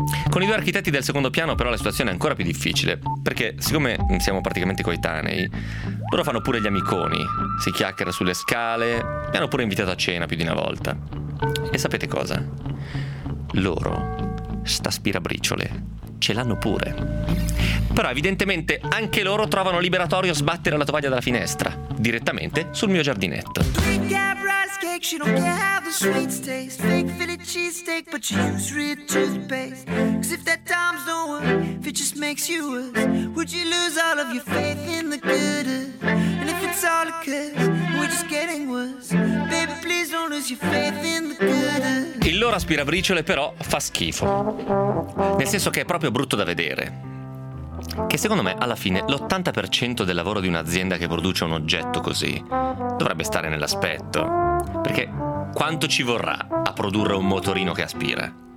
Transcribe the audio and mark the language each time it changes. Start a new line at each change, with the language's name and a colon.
Italian: Con i due architetti del secondo piano però la situazione è ancora più difficile, perché siccome siamo praticamente coetanei, loro fanno pure gli amiconi, si chiacchiera sulle scale, mi hanno pure invitato a cena più di una volta. E sapete cosa? Loro, sta aspirabriciole, ce l'hanno pure. Però evidentemente anche loro trovano liberatorio sbattere la tovaglia dalla finestra, direttamente sul mio giardinetto.
English: She don't care how the sweets taste. Fake Philly cheesesteak, but you use real toothpaste. 'Cause if that dime's no worth, if it just makes you worse, would you lose all of your faith in the good? And if it's all a curse, we're just getting worse. Baby, please don't lose your faith in the good.
Italian: Il loro aspirabriciole però fa schifo, nel senso che è proprio brutto da vedere. Che secondo me alla fine l'80% del lavoro di un'azienda che produce un oggetto così dovrebbe stare nell'aspetto. Perché quanto ci vorrà a produrre un motorino che aspira?